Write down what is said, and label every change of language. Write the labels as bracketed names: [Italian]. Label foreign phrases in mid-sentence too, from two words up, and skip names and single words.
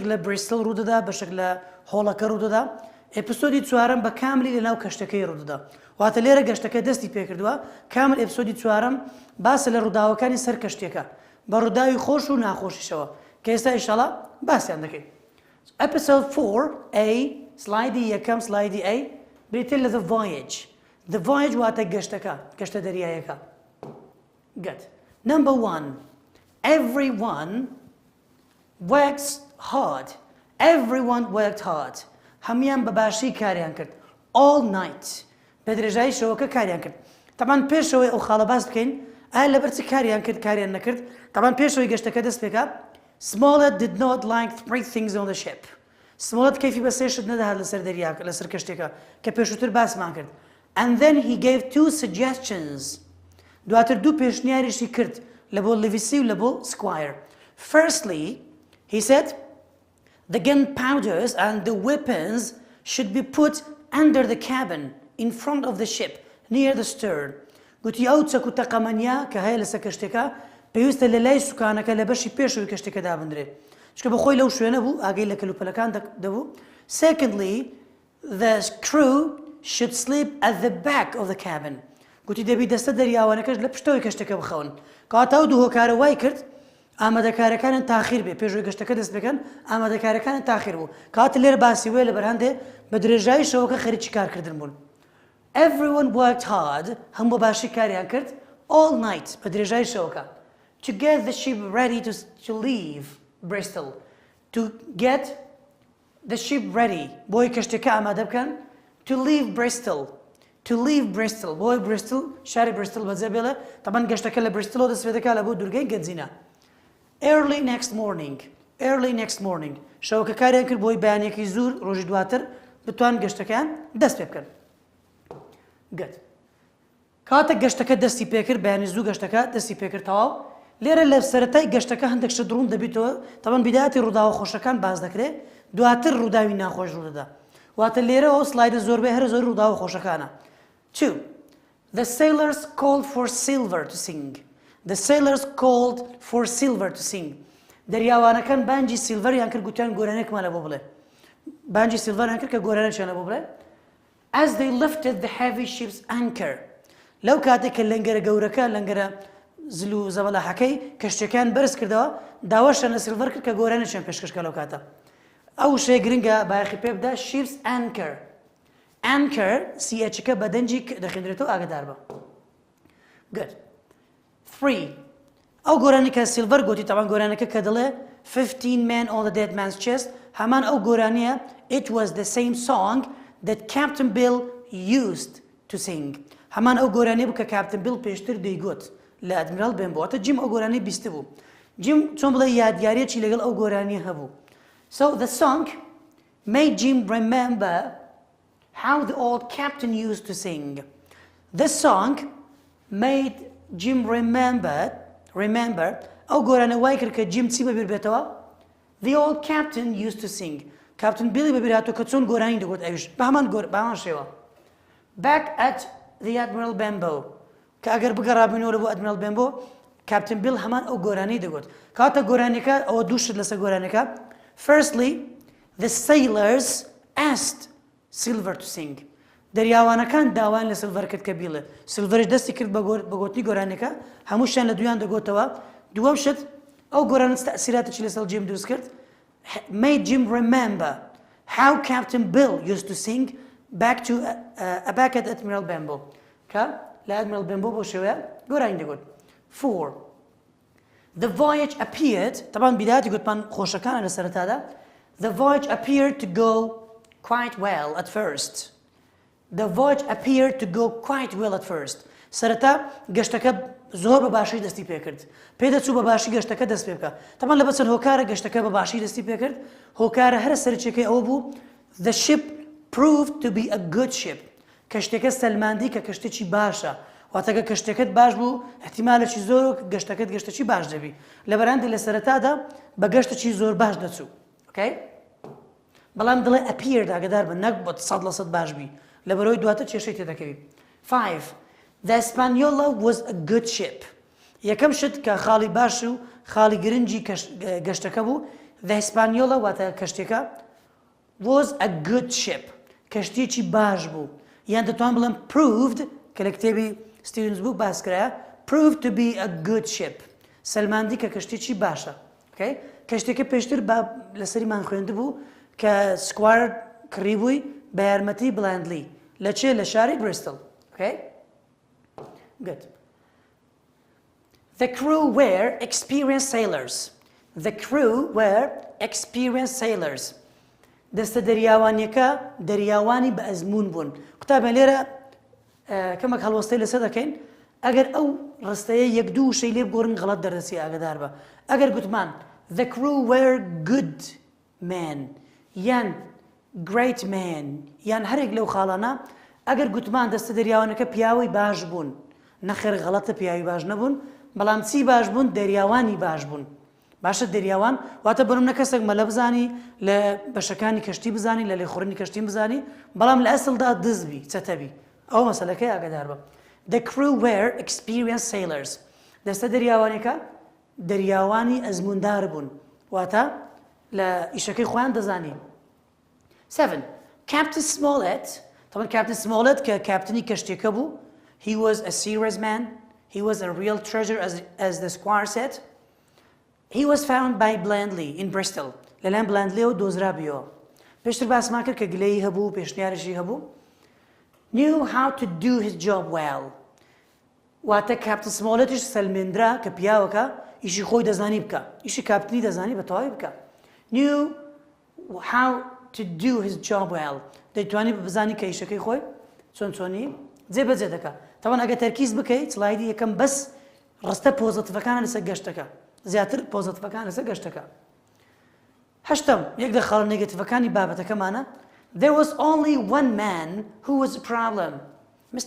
[Central Kurdish] لە بریستڵ ڕوودەدا بەشێک لە هۆڵەکە ڕوودەدا ئەپیسۆدی چوارەم بە کاملی لە ناو کەشتەکەی ڕوودەدا واتە لێرە گەشتەکە دەستی پێکردووە کامل ئەپیسۆدی چوارەم باسە لە ڕووداوەکانی سەر کەشتێکە بە ڕووداوی خۆش و ناخۆشیشەوە کە ئێستا ئینشاڵڵا باسییان دەکەین ئەپیسۆد 4A سلایدی یەکەم سلایدی A بریتێ لە [English] The Voyage The Voyage [Central Kurdish] واتە گەشتەکە گەشتە دەریایەکە [English] Good Number 1 Everyone works hard Everyone worked hard [Central Kurdish] هەمیان بە باشی کاریان کرد [English] all night [Central Kurdish] بە درێژایی شەوەکە کاریان کرد تەمان پێشەوەی ئەو خاڵە باس بکەین ئایا لەبەرچی کاریان کرد کاریان نەکرد تەمان پێشەوەی گەشتەکە دەست پێکا [English] Smollett did not like 3 things on the ship Smollett [Central Kurdish] کەیفی بە سێ شت نەدەهات لەسەر دەریاکە لەسەر کەشتێکە کە پێشووتر باسمان کرد [English] and then he gave 2 suggestions [Central Kurdish] دواتر دوو پێشنیاریشی کرد لە بۆ لیڤیسی و لە بۆ سکوایر [English] Firstly he said The gunpowders and the weapons should be put under the cabin in front of the ship near the stern. [Central Kurdish] گوتی ئەو چەک و تەقەمەنیا کە هەیە لەسەر کەشتێکە پێویستە لە لای سوکانەکە لە بەشی پێشەوەی کەشتێکە دابدرێت چکە بەخۆی لەو شوێنە بوو ئاگەی لە کەلوپەلەکان دەبوو [English] Secondly the crew should sleep at the back of the cabin. [Central Kurdish] گوتی دەبی دەستە دەریاوانەکەش لە پشتەوەی کەشتێکە بخەون کەواتە ئەو دوو هۆکارە وای کرد ئامادەکارەکانن تاخیر بێ پێشەوەی گەشتەکە دەست بکەن ئامادەکارەکانن تاخیر بوو کاتە لێرە باسی وێ لە بەرهەندێ بە درێژایی شەوەکە خەریکی کارکردن بوون [English] Everyone worked hard [Central Kurdish] هەموو بە باشی کاریان کرد [English] all night [Central Kurdish] بە درێژایی شەوەکە [English] to get the ship ready to leave Bristol to get the ship ready [Central Kurdish] بۆی کەشتەکە ئامادە بکەن to [English] leave Bristol [Central Kurdish] بۆی Bristol شاری Bristol بەجێ بێڵێ تەمان گەشتەکە لە Bristol دەست پێ دەکات لە بۆ دوورگەی گەنجینە [English] Early next morning [Central Kurdish] شەوەکە کاریان کرد بۆی بەیانێکی زوور ڕۆژی دواتر بتوان گەشتەکەیان دەست پێ بکەن گەت کاتە گەشتەکە دەستی پێکرد بەیانی زوو گەشتەکە دەستی پێکرد تەواو لێرە لە سەرەتای گەشتەکە هەندێک شت دڕوون دەبیتەوە تەمان بیدایەتی ڕووداوە خۆشەکان باز دەکرێت دواتر ڕووداوی ناخۆش ڕوودەدا واتە لێرە ئەو سلایدە زۆربەی هەر زۆر ڕووداوە خۆشەکانە 2 [English] The sailors called for silver to sing The sailors called for silver to sing. [Central Kurdish] دەریاوانەکان بانجی سیلڤەریان کرد گوتیان گۆرانێکمان لە بۆ بڵێ. بانجی سیلڤەریان کرد کە گۆرانێکیان لە بۆ بڵێ. [English] As they lifted the heavy ship's anchor. [Central Kurdish] لەو کاتێک کە لەنگەرە گەورەکە لەنگەرە زل و زەبەلاحەکەی کەشتەکان بەرز کردەوە داواشیان لە سیلڤەر کرد کە گۆرانێکیان پێشکەشکە لەو کاتە. ئەو شەیە گرنگە بایەخی پێ بدە [English] ship's anchor. [Central Kurdish] Anchor CHکە بە دەنجی دەخێنرێتەوە ئاگادار بە. Good. 3 ئەو گۆرانی کە سیلڤەر گوتی تاوان گۆرانەکە کە دەڵێ [English] 15 men on the dead man's chest [Central Kurdish] هەمان ئەو گۆرانیە [English] It was the same song that Captain Bill used to sing [Central Kurdish] هەمان ئەو گۆرانی بوو کە Captain Bill پێشتر دەیگوت لە ئەدمیرال بن بۆ واتە جیم ئەو گۆرانی بیستە بوو جیم چۆن بڵێ یادیاریەکی لەگەڵ ئەو گۆرانی [English] هەبوو So the song made Jim remember how the old captain used to sing The song made Jim [Central Kurdish] remember ئەو گۆرانە وای کرد کە جیم چی بەبیر بێتەوە [English] The old captain used to sing [Central Kurdish] Captain Billy بەبیر هاتووە کە چۆن گۆرانی دەگوت ئەویش بە هەمان شێوە [English] Back at the Admiral Benbow [Central Kurdish] کە ئەگەر بگەڕابنەوە لە بۆ Admiral Benbow Captain Bill هەمان ئەو گۆرانی دەگوت کاتە گۆرانەکە ئەوە دوو شت لەسەر گۆرانەکە [English] Firstly the sailors asked silver to sing [Central Kurdish] دەریاوانەکان داوان لە سیلڤەر کرد کە بیڵێ سیلڤەرش دەستی کرد بە گوتنی گۆرانەکە هەمووشیان لە دویان دەگۆتەوە دووەم شت ئەو گۆرانە تەئسیراتێکی لەسەر جیم دروست کرد [English] made Jim remember how Captain Bill used to sing back at Admiral Benbow [Central Kurdish] کە لە Admiral Benbow بۆ شێوەیە گۆرانی دەگوت 4 [English] The voyage appeared [Arabic] طبعا بداية قلت [Central Kurdish] خوشكان على سرتادا [English] The voyage appeared to go quite well at first The voyage appeared to go quite well at first [Central Kurdish] سرتا گەشتەکە زۆر بەباشی دەستی پێکرد پێدەچوو بەباشی گەشتەکە دەست پێ بکە طبعا لە بەسەر هۆکارە گەشتەکە بەباشی دەستی پێکرد هۆکارە هەر سەرچێکەکەی ئەوە بوو [English] The ship proved to be a good ship [Central Kurdish] کەشتەکە سەلماندی کە کەشتێکی باشە واتەکە کەشتەکەت باش بوو احتیمالێکی زۆر گەشتەکەت گەشتێکی باش دەبی لەبەراندا لە سەرەتادا بە گەشتێکی زۆر باش دەچوو اوكي بەڵام دڵێ appeared ئاگادار بە نەک بۆ 100% باش بی لەبەرەوەی دواتر کێشەی تێدەکەوی 5 [English] The Hispaniola was a good ship [Central Kurdish] یەکەم شت کە خاڵی باش و خاڵی گرنگی گەشتەکە بوو The Hispaniola واتە کەشتێکە [English] was a good ship [Central Kurdish] کەشتێکی باش بوو یان دەتوان بڵێم proved کە لە کتێبی ستیونز بوو باس کرایە [English] proved to be a good ship [Central Kurdish] سەلماندی کە کەشتێکی باشە اوكي کەشتێکە پێشتر لەسەریمان خوێندە بوو کە سکوار کڕی بووی بە یارمەتی بڵندلی لە چێ لە شاری بریستڵ اوكي good [English] The crew were experienced sailors The crew were experienced sailors [Central Kurdish] دەستە دەریاوانیەکە دەریاوانی بە ئەزمون بوون قوتابە لێرە کەمێک هەڵوەستەی لەسەر دەکەین ئەگەر ئەو ڕستەیە یەک دوو شەی لێ بگۆڕن غەڵەت دەردەچی ئاگادار بە ئەگەر گوتمان [English] The crew were good men [Central Kurdish] یان [English] great men [Central Kurdish] یان هەرێک لەو خاڵانە ئەگەر گوتمان دەستە دەریاوانەکە پیاوەی باش بوون نەخێر غەڵەتە پیاوی باش نەبوون بەڵام چی باش بوون دەریاوانی باش بوون باشە دەریاوان واتە بەرم نەکەسێک مەلە بزانی لە بەشەکانی کەشتی بزانی لە لێخوڕنی کەشتی بزانی بەڵام لە ئەسڵدا دزبی چەتەبی ئەو مەسەلەکەی ئاگادار بە [English] The crew were experienced sailors [Central Kurdish] دەستە دەریاوانەکە دەریاوانی ئەزموندار بوون واتە لە ئیشەکەی خۆیان دەزانی [English] 7 Captain Smollett طبعا Captain Smollett [Central Kurdish] کە کاپتنی کەشتێکە بوو [English] He was a serious man He was a real treasure as the squire said He was found by Blandly in Bristol [Central Kurdish] لەلایەن بلاندلیەوە دۆزرابیەوە پێشتر باسمان کرد کە گلەیی هەبوو پێشنیارێکی هەبوو [English] knew how to do his job [Central Kurdish] well واتە کاپتن سمۆڵەتیش سەلمێنرا کە پیاوەکە ئیشی خۆی دەزانی بکە ئیشی کاپتنی دەزانی بە تەواوی بکە [English] knew how to do his job well [Central Kurdish] دەیتوانی بزانی کە ئیشەکەی خۆی چۆنی جێبەجێ دەکات تەوان ئەگە تەرکیز بکەیت سلایدی یەکەم بەس ڕستە پۆزتیڤەکانە لەسەر گەشتەکە زیاتر پۆزتیڤەکان لەسەر گەشتەکە هەشتم یەک لە خاڵ نێگەتیڤەکانی بابەتەکەمانە [English] There was only one man who was a problem Mr.